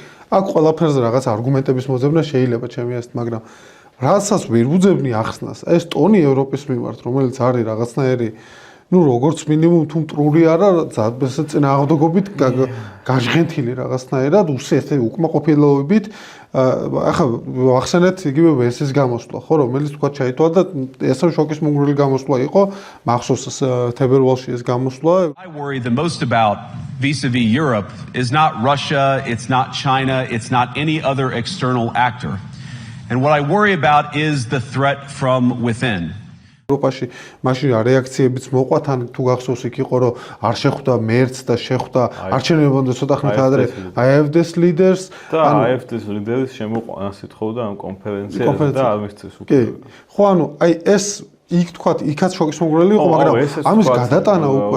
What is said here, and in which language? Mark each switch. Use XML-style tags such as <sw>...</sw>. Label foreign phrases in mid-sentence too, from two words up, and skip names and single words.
<ka>აქ ყველაფერზე რაღაც არგუმენტების მოძებნა შეიძლება ჩემი აზრით, მაგრამ რასაც ვერ უძებნი ახსნას, ეს ტონი ევროპის მიმართ, რომელიც არის რაღაცნაირი როგორც მინიმუმ თუ მტრული არა, ზადბესე წინააღმდეგობით გაჟღენთილი რაღაცნაირად, უსიეთე უკმაყოფილოებით. ახლა ახსენეთ იგივე ვესის გამოსვლა, ხო, რომელიც თქვა ჩაითვალა და ესე შოკის მომგვრელი გამოსვლა იყო, მახსოვს თებერვალში ეს გამოსვლა.</ka> <en>I worry the most about vis-a-vis Europe is not Russia, it's not China, it's not any other external actor. And what I worry about is the threat from within.</en> <ka>ევროპაში მაშინ რეაქციებიც მოყვა თან თუ გახსოვს იქ იყო რომ არ შეხვდა მერცს და შეხვდა არჩევნებამდე ცოტა ხნით ადრე AfD-ს ლიდერს და AfD-ს ლიდერის შემოყვანას ითხოვდა ამ კონფერენციაზე და არ მისცეს უკვე. კი. ხო, აი ეს იქ თქვა, იქაც შოკის მომგვრელი იყო, მაგრამ ამის გადატანა უკვე</ka>